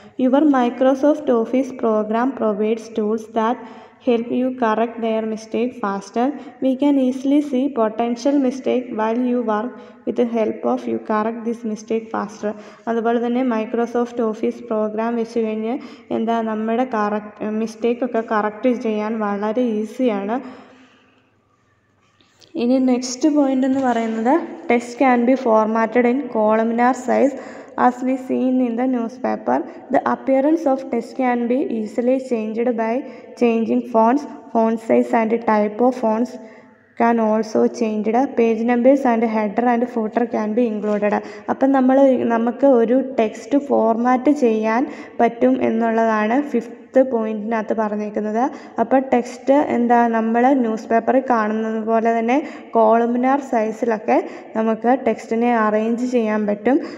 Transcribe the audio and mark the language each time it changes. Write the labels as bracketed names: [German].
[English] Your Microsoft Office program provides tools that help you correct their mistake faster. We can easily see potential mistake while you work. With the help of you correct this mistake faster. [Malayalam] അതുപോലെ തന്നെ Microsoft office programme വെച്ച് കഴിഞ്ഞ് നമ്മുടെ മിസ്റ്റേക്കൊക്കെ correct ചെയ്യാൻ വളരെ ഈസിയാണ്. ഇനി next point എന്ന് പറയുന്നത് [English] Text can be formatted in columnar size. As we seen in the newspaper, the appearance of text can be easily changed by changing fonts. Font size and type of fonts can also changed. Page numbers and header and footer can be included. [Malayalam] അപ്പം നമുക്ക് ഒരു text format ചെയ്യാൻ പറ്റും എന്നുള്ളതാണ് fifth പോയിൻറ്റിനകത്ത് പറഞ്ഞേക്കുന്നത്. അപ്പോൾ text നമ്മൾ news പേപ്പറിൽ കാണുന്നത് പോലെ തന്നെ കോളംനാർ സൈസിലൊക്കെ നമുക്ക് ടെക്സ്റ്റിനെ അറേഞ്ച് ചെയ്യാൻ പറ്റും.